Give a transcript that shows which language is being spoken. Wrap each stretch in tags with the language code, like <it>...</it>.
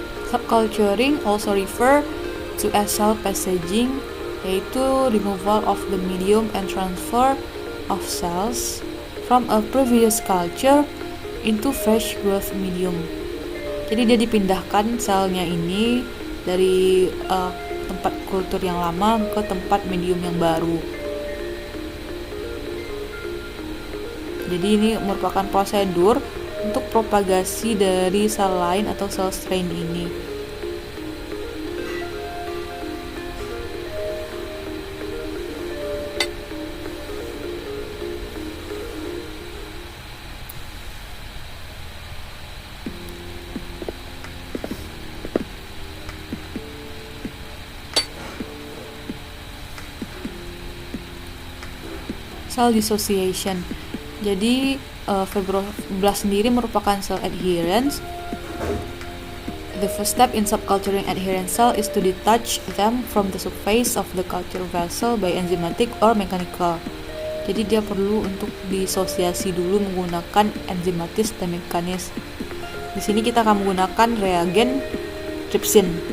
<en>Subculturing also refer to as cell passaging, yaitu removal of the medium and transfer of cells from a previous culture into fresh growth medium.</en> <id>Jadi dia dipindahkan selnya ini dari tempat kultur yang lama ke tempat medium yang baru. Jadi ini merupakan prosedur untuk propagasi dari sel lain atau sel strain ini. Cell dissociation. Jadi fibroblast sendiri merupakan cell adherence.</id> <en>The first step in subculturing adherent cell is to detach them from the surface of the culture vessel by enzymatic or mechanical.</en> <id>Jadi dia perlu untuk disosiasi dulu menggunakan enzimatis dan mekanis. Di sini kita akan menggunakan reagen trypsin.</id>